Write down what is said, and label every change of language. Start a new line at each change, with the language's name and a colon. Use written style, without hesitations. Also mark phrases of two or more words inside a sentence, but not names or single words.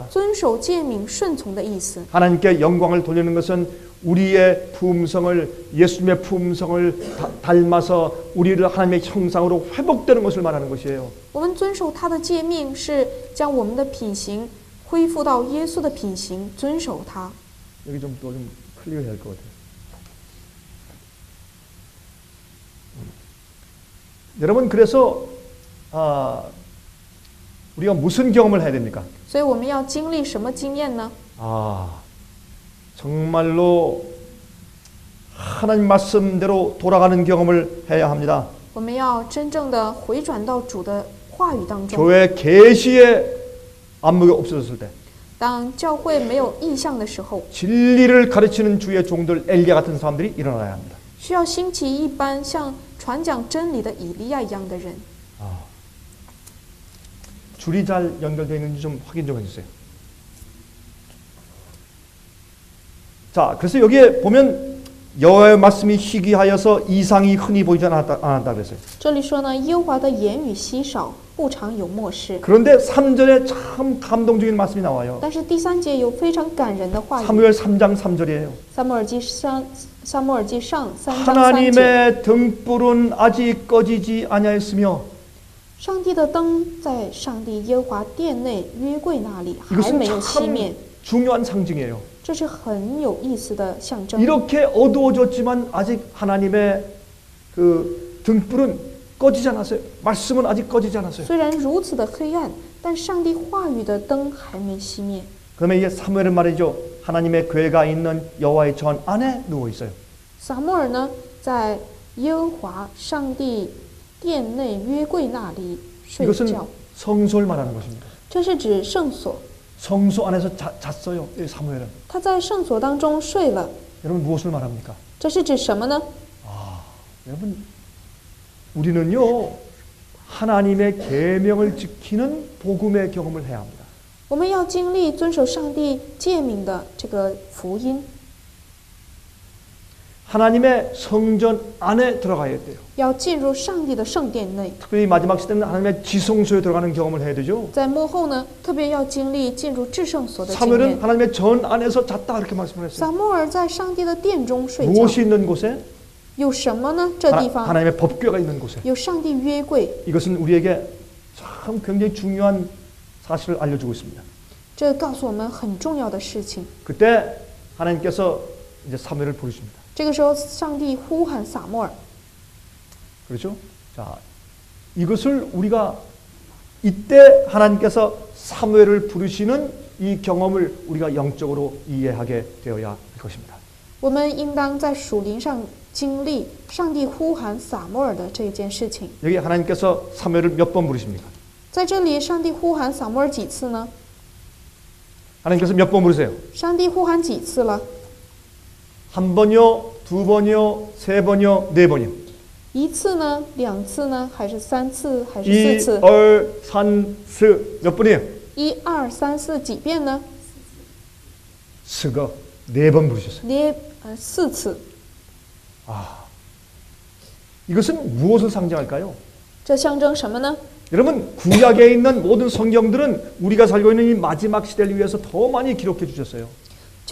Chinese: 遵守诫命、顺从的意思。
Korean: 하나님께 영광을 돌리는 것은 우리의 품성을 예수님의 품성을 닮아서 우리를 하나님의 형상으로 회복되는 것을 말하는 것이에요.
Chinese: 我们遵守他的诫命，是将我们的品行恢复到耶稣的品行，遵守他。
Korean: 여기 좀 클리어해야 할 것 같아요. 여러분 그래서 우리가 무슨 경험을 해야 됩니까?
Chinese: 所以我们要经历什么经验呢？
Korean: 정말로 하나님 말씀대로 돌아가는 경험을 해야 합니다.
Chinese: 我们要真正的回转到主的话语当中。
Korean: 교회 계시의 안목이 없어졌을 때
Chinese: 当教会没有意象的时候，
Korean: 진리를 가르치는 주의 종들 엘리야 같은 사람들이 일어나야 합니다.
Chinese: 需要兴起一般像传讲真理的以利亚一样的人。
Korean: 줄이 잘 연결되어 있는지 좀 확인 좀 해주세요. 자, 그래서 여기에 보면 여호와의 말씀이 희귀하여서 이상이 흔히 보이지 않았다 그랬어요.
Chinese: 这里说呢，耶和华的言语稀少，不常有漠视。
Korean: 그런데 3절에 참 감동적인 말씀이 나와요.
Chinese: 但是第3节有非常感人的话语。
Korean: 사무엘 3장 3절이에요.
Chinese: 撒母耳记上3章3节，
Korean: 하나님의 등불은 아직 꺼지지 아니하였으며
Chinese: 上帝的灯在上帝耶和华殿内约柜那里还
Korean: 이것은
Chinese: 没有熄灭，
Korean: 참 중요한 상징이에요.
Chinese: 这是很有意思的象征。
Korean: 이렇게 어두워졌지만 아직 하나님의 그 등불은 꺼지지 않았어요. 말씀은 아직 꺼지지 않았어요.
Chinese: 虽然如此的黑暗，但上帝话语的灯还没熄灭。
Korean: 그러면 이게 사무엘은 말이죠. 하나님의 궤가 있는 여호와의 전 안에 누워 있어요.
Chinese: 撒母耳呢，在耶和华上帝殿内约柜那里睡
Korean: 이것은
Chinese: 觉，
Korean: 성소를 말하는 것입니다.
Chinese: 这是指圣所。
Korean: 성소 안에서 잤어요. 이 사무엘은.
Chinese: 他在圣所当中睡了，
Korean: 여러분 무엇을 말합니까?
Chinese: 这是指什么呢？
Korean: 여러분 우리는요 하나님의 계명을 지키는 복음의 경험을 해야 합니다.
Chinese: 我们要经历遵守上帝诫命的这个福音，
Korean: 하나님의 성전 안에 들어가야 돼요.
Chinese: 要进入上帝的圣殿内。
Korean: 특별히 마지막 시대는 하나님의 지성소에 들어가는 경험을 해야 되죠.
Chinese: 在末后呢，特别要经历进入至圣所的经
Korean: 사무엘은
Chinese: 验。
Korean: 하나님의 전 안에서 잤다 그렇게 말씀을 했어요.
Chinese: 撒母耳在上帝的殿中睡觉，
Korean: 무엇이 있는 곳에?
Chinese: 有什么呢？这地方
Korean: 하나님의 법궤가 있는 곳에.
Chinese: 有上帝约柜，
Korean: 이것은 우리에게 참 굉장히 중요한 사실을 알려주고 있습니다.
Chinese: 这告诉我们很重要的事情。
Korean: 그때 하나님께서 이제 사무엘을 부르십니다.
Chinese: 这个时候，上帝呼喊撒母耳，
Korean: 그렇죠? 자, 이것을 우리가 이때 하나님께서 사무엘을 부르시는 이 경험을 우리가 영적으로 이해하게 되어야 할 것입니다.
Chinese: 我们应当在属灵上经历上帝呼喊撒母耳的这件事情。
Korean: 여기 하나님께서 사무엘을 몇 번 부르십니까?
Chinese: 在这里，上帝呼喊撒母耳几次呢？
Korean: 하나님께서 몇 번 부르세요?
Chinese: 上帝呼喊几次了？
Korean: 한 번이요, 두 번이요, 세 번이요, 네 번이요.
Chinese: 一次呢？两次呢？还是三次？还是 이, 四次？二, 三, 四
Korean: 몇 번이에요?
Chinese: 一二三四几遍呢？
Korean: 스가 네 번 부르셨어요.
Chinese: 四次。
Korean: 이것은 무엇을 상징할까요?
Chinese: 这象征什么呢？
Korean: 여러분 구약에 있는 모든 성경들은 우리가 살고 있는 이 마지막 시대를 위해서 더 많이 기록해 주셨어요.